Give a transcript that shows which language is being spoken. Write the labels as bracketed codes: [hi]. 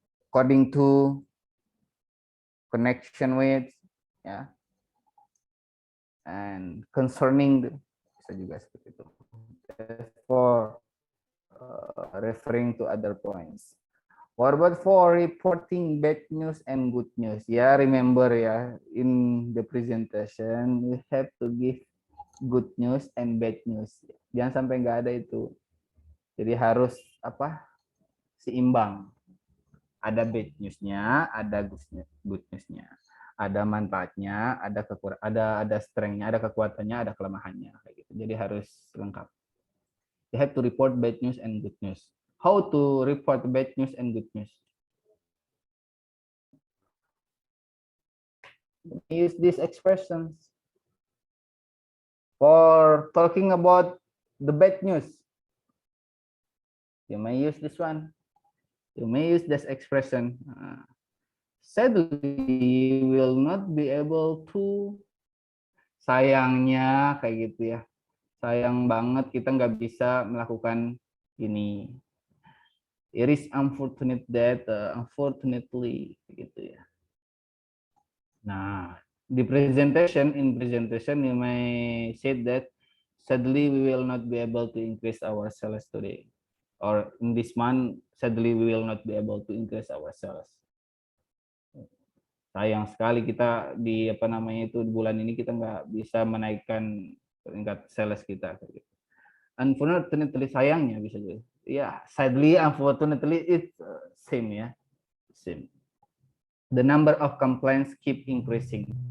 [en] According to, connection with, ya, and concerning, [id] bisa juga seperti itu. [en] For referring to other points. What about for reporting bad news and good news? Ya, remember ya, in the presentation we have to give good news and bad news. [id] Jangan sampai nggak ada itu. Jadi harus seimbang. Ada bad newsnya, ada good newsnya, ada manfaatnya, ada strength-nya, ada kekuatannya, ada kelemahannya, kayak gitu. Jadi harus lengkap. [en] You have to report bad news and good news. How to report bad news and good news? Use these expressions for talking about the bad news. You may use this one. You may use this expression. Sadly, will not be able to. [id] Sayangnya, kayak gitu ya. Sayang banget kita nggak bisa melakukan ini. [en] It is unfortunate that, unfortunately, gitu ya. Nah, in presentation you may say that sadly we will not be able to increase our sales today, or in this month sadly we will not be able to increase our sales. [id] Sayang sekali kita di di bulan ini kita nggak bisa menaikkan tingkat sales kita. Unfortunately, sayangnya bisa juga. [en] Ya, sadly, unfortunately it's same ya, same. The number of complaints keep increasing.